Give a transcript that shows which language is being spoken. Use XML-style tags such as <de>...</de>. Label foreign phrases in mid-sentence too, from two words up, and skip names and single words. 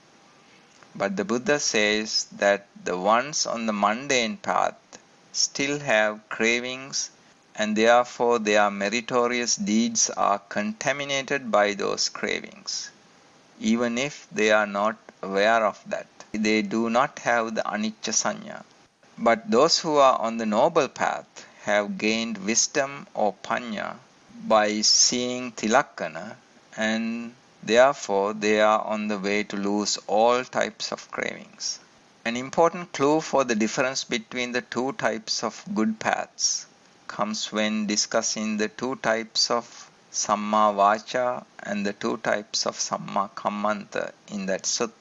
<en>But the Buddha says that the ones on the mundane path still have cravings, and therefore their meritorious deeds are contaminated by those cravings. Even if they are not aware of that, they do not have the</en> <pi>anicca sanya.</pi> <en>But those who are on the noble path have gained wisdom or panya by seeing Tilakkhana, and therefore they are on the way to lose all types of cravings. An important clue for the difference between the two types of good paths comes when discussing the two types of</en> <pi>Samma Vacha</pi> <en>and the two types of</en> <pi>Samma Kammanta</pi> <en>in that sutta.</en>